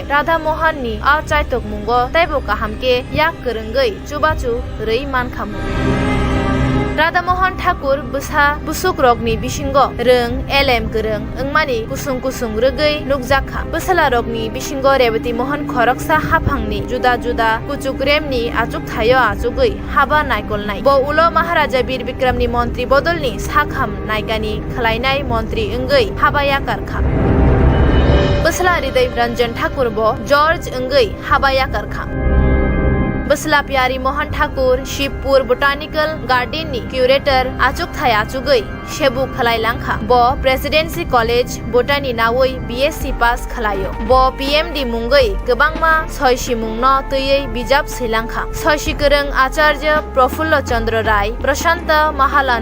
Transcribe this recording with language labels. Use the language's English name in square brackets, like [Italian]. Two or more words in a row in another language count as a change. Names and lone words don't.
[Kok Borok] राधा मोहननि आ चायतक मुंगो तैबो काहामके याक गोरोंगै चुबाचु रै मानखामु राधा मोहन ठाकुर बुसा बुसुक रगनि बिसिंगो रों एलेम गोरों ओंमानि कुसुं कुसुं रोगै नुकजाखा बुसला रगनि बिसिंगो रेबती मोहन खरकसा हाफांनि जुदा जुदा कुचुक रेमनि आजुक थायो आजुगै हाबा नायगलनाय ब उलो महाराजा बीर बिक्रमनि मन्त्रि बदलनि साखाम नायगानि खलायनाय मन्त्रि ओंगै हाबाया कारखा बुसला हृदय रंजन ठाकुर ब जॉर्ज ओंगै हाबाया कारखा बसला प्यारी मोहन ठाकुर शिवपुर बोटानिकल गार्डन नि क्यूरेटर आचुक थाय आचुगै शेबु खलाय लांखा ब प्रेसिडेंसी कॉलेज बोटानी नावै [English] BSc pass [Kok Borok] खलायो ब पीएमडी मुंगै गोबांमा सयसि मुंनो तैयै बिजाब सैलांखा सयसि गोरों आचार्य प्रफुल्ल चंद्र राय प्रशांत महालान